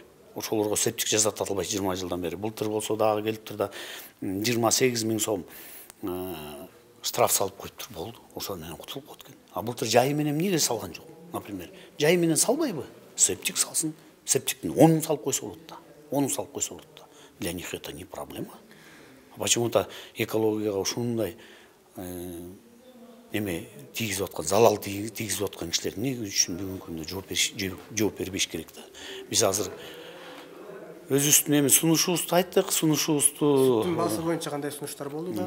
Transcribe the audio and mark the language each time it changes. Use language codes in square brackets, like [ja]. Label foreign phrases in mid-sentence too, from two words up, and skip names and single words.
[ky] Ошолорго септик жасата албай 20 жылдан бери. Былтыр болсо дагы келип тур да 28 000 сом штраф салып коюптур, болду. Ошол менен кутулуп калат экен. А былтыр жайы менен неге салган жок? Например, жайы менен салбайбы? Септик салсын, септиктин 10 салып койсо болот да. 10 салып койсо болот да. [ru] Для них это не проблема. [ky] Почему-то экологияга ушундай неме тийгизип аткан, залал тийгизип аткан кишилер эмне үчүн бүгүнкү күндө жооп бербеш керек да. Биз азыр өзүбүздүн эми сунушубузду айттык, сунушубузду. Сүттүн баасы боюнча кандай сунуштар болду да?